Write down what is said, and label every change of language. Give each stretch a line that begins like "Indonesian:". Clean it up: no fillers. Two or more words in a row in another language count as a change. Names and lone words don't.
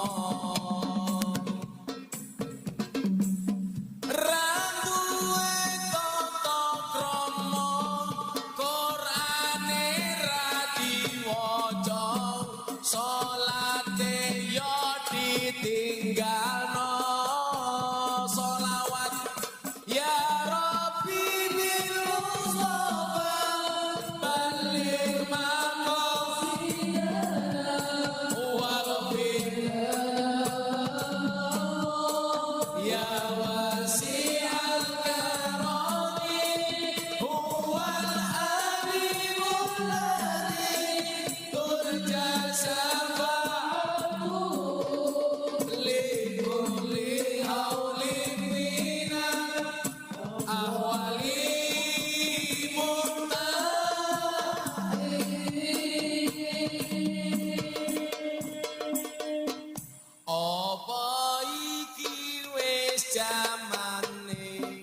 Javanese: ra duwe tata krama Qur'ane ra diwaca salate yo ditinggalno sholawat
Arabic: يا رب بالمصطفى بلغ مقاصدنا واغفر يا واسع الكرم هو الحبيب الذي ترجى شفاعته لكل هول من الأهوال
Javanese: apa iki wis jamane